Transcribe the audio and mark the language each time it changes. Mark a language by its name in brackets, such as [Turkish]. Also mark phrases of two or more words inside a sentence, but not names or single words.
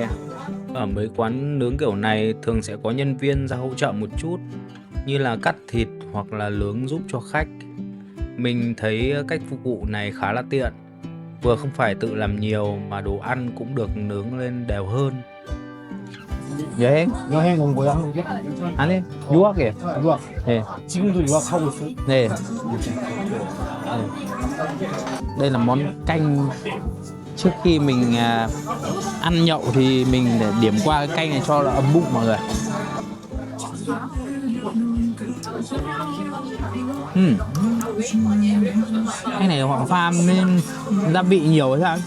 [Vietnamese] Ở mấy quán nướng kiểu này thường sẽ có nhân viên ra hỗ trợ một chút, như là cắt thịt hoặc là nướng giúp cho khách. Mình thấy cách phục vụ này khá là tiện, vừa không phải tự làm nhiều mà đồ ăn cũng được nướng lên đều hơn. [Korean] 여행? 여행 온 거야 한국에? 아니, 유학이에요. 유학. 네. 지금도 유학하고 있어요? 네. [Vietnamese] Đây là món canh. Trước khi mình ăn nhậu thì mình để điểm qua cái canh này cho là ấm bụng mọi người. Cái này họ pha nên gia vị nhiều hay sao?